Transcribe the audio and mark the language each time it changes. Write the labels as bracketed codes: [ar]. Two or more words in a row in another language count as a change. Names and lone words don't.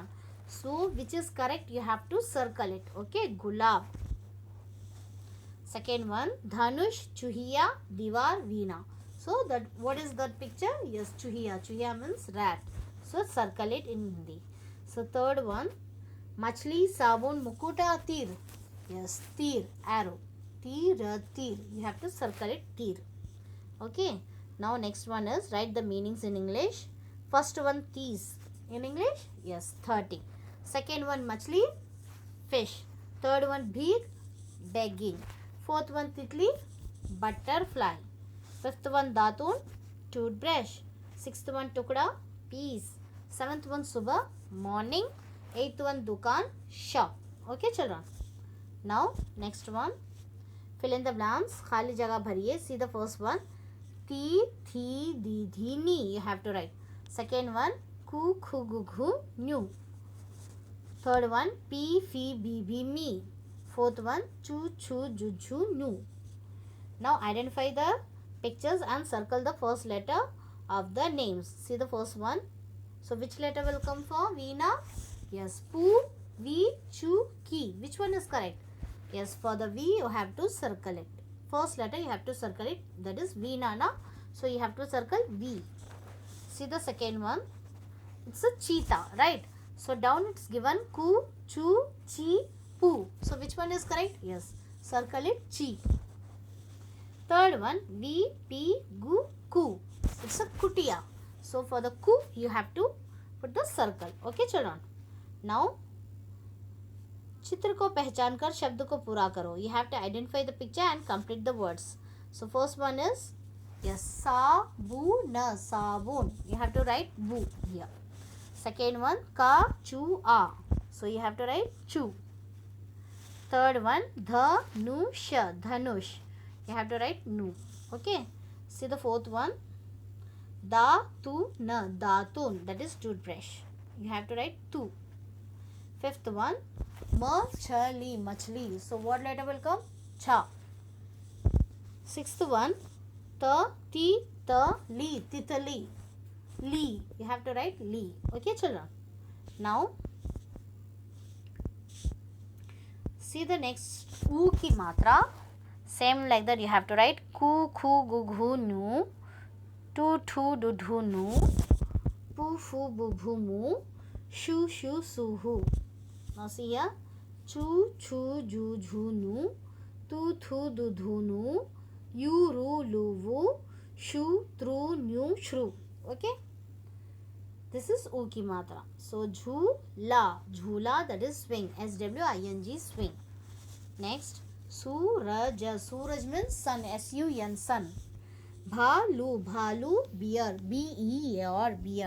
[en] So, which is correct? You have to circle it. Okay, gulab. Second one, [hi] dhanush, chuhiya, divar, veena. [en] So, that what is that picture? Yes, chuhiya. Chuhiya means rat. So, circle it in Hindi. So, third one, [hi] machli, sabun, mukuta, tir. [en] Yes, tir, arrow. Tir, tir. You have to circle it, tir. Okay. Now, next one is write the meanings in English. First one, teas. In English? Yes, 30. Second one, machli, fish. Third one, bhig, begging. Fourth one, titli, butterfly. Fifth one, datun, toothbrush. Sixth one, tukda, peas. Seventh one, subah, morning. Eighth one, dukan, shop. Okay, children. Now, next one, fill in the blanks. [hi] Khali jagah bhariye. [en] See the first one. [hi] Ti, thi, di, thi, ni. [en] You have to write. Second one, [hi] ku, khu, gu, gu, new. Third one, pi, fi, bi, bi, me. [en] Fourth one, [hi] chu, chu, ju, ju, nu. [en] Now, identify the pictures and circle the first letter of the names. See the first one. So, which letter will come for Veena? Yes, [hi] pu, vi, chu, [en] ki. Which one is correct? Yes, for the V you have to circle it. First letter you have to circle it. That is Veena, na? So, you have to circle V. See the second one. It's a cheetah, right? So, down it's given ku, [hi] chu, chi, pu. [en] So, which one is correct? Yes, circle it chi. Third one, V, P, gu, ku. It's a kutia. So, for the ku, you have to put the circle. Okay, children. Now, [hi] चित्र को पहचान कर शब्द को पूरा करो. [en] You have to identify the picture and complete the words. So, first one is, yes, [hi] sabun, sabun. [en] You have to write bu here. Second one, [hi] ka, chu, a. [en] So, you have to write chu. Third one, [hi] dhanush, dhanush. [en] You have to write nu. Okay. See the fourth one, [hi] datun, datun. [en] That is toothbrush. You have to write tu. Fifth one, [hi] machli, machli. [en] So, what letter will come? Cha. Sixth one, [hi] ta, ti, ta, li, titali. Li. [en] You have to write li. Okay, children. Now, see the next [hi] u ki matra. [en] Same like that you have to write ku, [hi] khu, gu, ghu, nu. Tu, thu, du, dhu, nu. Pu, fu, bu, bhu, mu. Shu, shu, su, hu. [en] Now see here. [hi] Chu, chu, ju, ju, nu. Tu, thu, du, dhu, nu. Yu, ru, lu, vu. Shu, tru, nu, shru. [en] Okay. This is [hi] U ki matra. [en] So, [hi] jhula, jhula, [en] that is swing. S-W-I-N-G, swing. Next, suraj. Suraj means sun. S-U-N, sun. [hi] Bhalu, bhalu, [en] bear. B-E-A-R, bear.